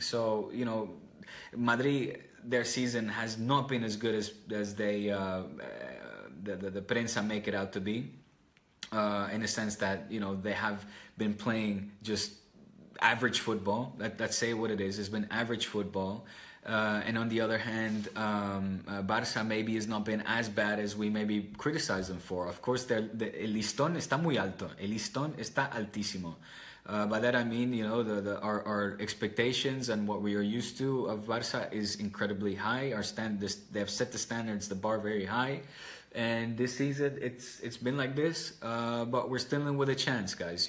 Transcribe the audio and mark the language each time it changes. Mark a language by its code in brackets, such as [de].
[en] So Madrid, their season has not been as good as they the prensa make it out to be, in a sense that they have been playing just average football. Let's say what it is. It's been average football. And on the other hand, Barça maybe has not been as bad as we maybe criticize them for. Of course, [es] el listón está muy alto. El listón está altísimo. [en] By that I mean, our expectations and what we are used to of Barça is incredibly high. They have set the standards, the bar very high. And this season, it's been like this, but we're still in with a chance, guys.